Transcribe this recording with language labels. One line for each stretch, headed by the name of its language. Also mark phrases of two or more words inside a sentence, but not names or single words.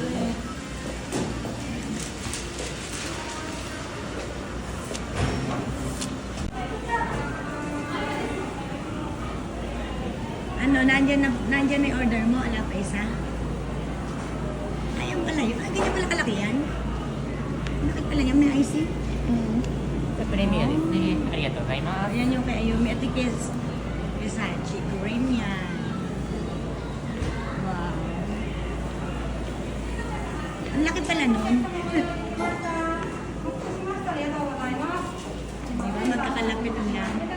Filipino: Ano, nandyan na yung order mo? Ala pa isa? Ayan pala yun. Ganyan pala kalaki yan. Laki pala yan. May IC.
Japanese: プレミアですね。ありがとうございます。
Filipino: Ayan yung kay Ayumi. Ito kay Sachi. Green yan. Wow. Ang laki pala nun. Diba? Magkakalapit lang.